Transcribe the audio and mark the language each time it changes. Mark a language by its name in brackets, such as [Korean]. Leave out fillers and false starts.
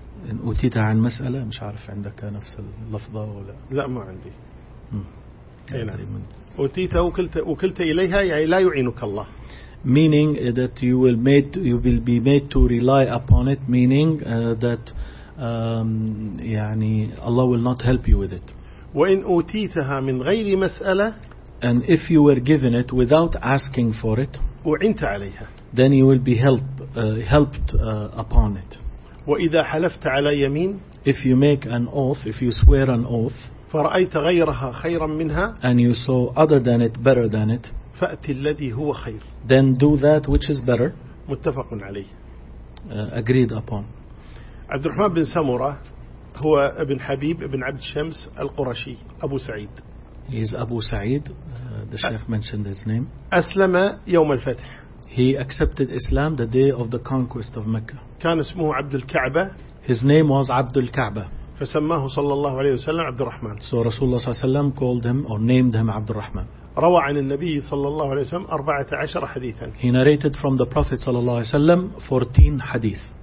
[Arabic] إن أتيتها عن مسألة مش عارف عندك نفس اللفظة ولا. لا ما عندي. أتيتها وكلت إليها يعني لا يعينك الله. [English] Meaning that you will be made to rely upon it. Meaning that. Allah will not help you with it. [Arabic] وإن أوتيتها من غير مسألة [English] and if you were given it without asking for it [Arabic] وعنت عليها [English] then you will be helped upon it. [Arabic] وإذا حلفت على يمين [English] if you make an oath if you swear an oath [Arabic] فرأيت غيرها خيرا منها [English] and you saw other than it better than it [Arabic] فأتي الذي هو خير [English] then do that which is better [Arabic] متفق عليه [English] agreed upon. [Arabic] عبد الرحمن بن سمرة هو ابن حبيب ابن عبد الشمس القرشي أبو سعيد. [English] He is Abu Sa'id. The Sheikh mentioned his name. [Arabic] أسلم يوم الفتح. [English] He accepted Islam the day of the conquest of Mecca. [Arabic] كان اسمه عبد الكعبة. [English] His name was Abdul Ka'ba. [Arabic] فسماه صلى الله عليه وسلم عبد الرحمن. [English] So [Arabic] رسول الله صلى الله عليه وسلم [English] called him or named him عبد الرحمن. [Arabic] روى عن النبي صلى الله عليه وسلم 14 حديثا. [English] He narrated from the Prophet [Arabic] صلى الله عليه وسلم [English] 14 حديث.